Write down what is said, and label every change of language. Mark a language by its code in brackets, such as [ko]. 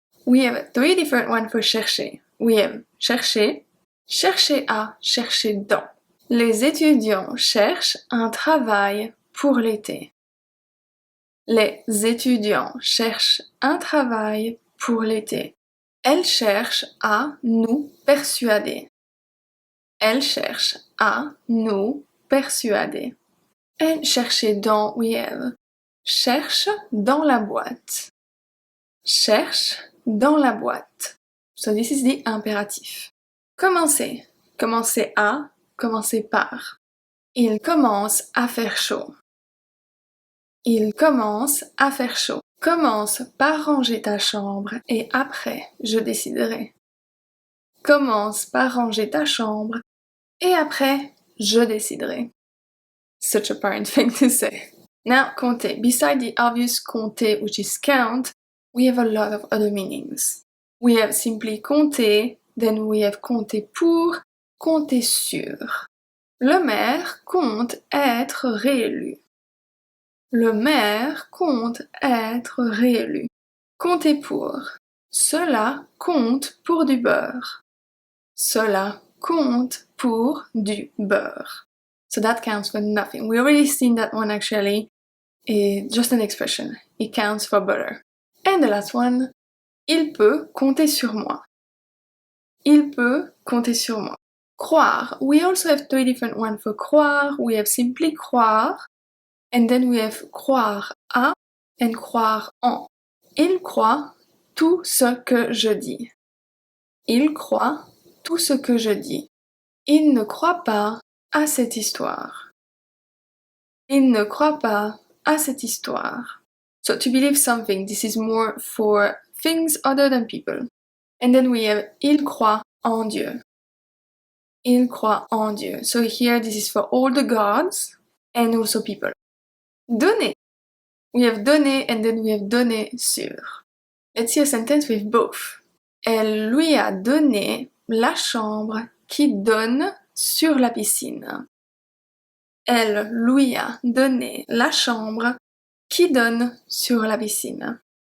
[en] We have three different ones for chercher. We have chercher, chercher à, chercher dans. [fr] Les étudiants cherchent un travail pour l'été. Les étudiants cherchent un travail pour l'été. Elle cherche à nous persuader. Elle cherche à nous persuader. [en] And chercher dans, we have [fr] cherche dans la boîte. Cherche dans la boîte. [en] So this is the impératif. Commencer. [fr] Commencer à, commencer par. Il commence à faire chaud. Il commence à faire chaud. Commence par ranger ta chambre et après, je déciderai. Commence par ranger ta chambre et après, je déciderai. [en] Such a parent thing to say. Now, compter. Beside the obvious compter, which is count, we have a lot of other meanings. We have simply compter, then we have compter pour, compter sur. [fr] Le maire compte être réélu. Le maire compte être réélu. Compter pour. Cela compte pour du beurre. Cela compte pour du beurre. [en] So that counts for nothing. We already seen that one actually. It's just an expression. It counts for butter. And the last one. [fr] Il peut compter sur moi. Il peut compter sur moi. Croire. [en] We also have three different ones for croire. We have simply croire. And then we have croire à and croire en. [fr] Il croit tout ce que je dis. Il croit tout ce que je dis. Il ne croit pas à cette histoire. Il ne croit pas à cette histoire. [en] So to believe something, this is more for things other than people. And then we have [fr] il croit en Dieu. Il croit en Dieu. [en] So here this is for all the gods and also people. Donner. We have donné and then we have donné sur. Let's see a sentence with both. [fr] Elle lui a donné la chambre qui donne sur la piscine. Elle lui a donné la chambre qui donne sur la piscine.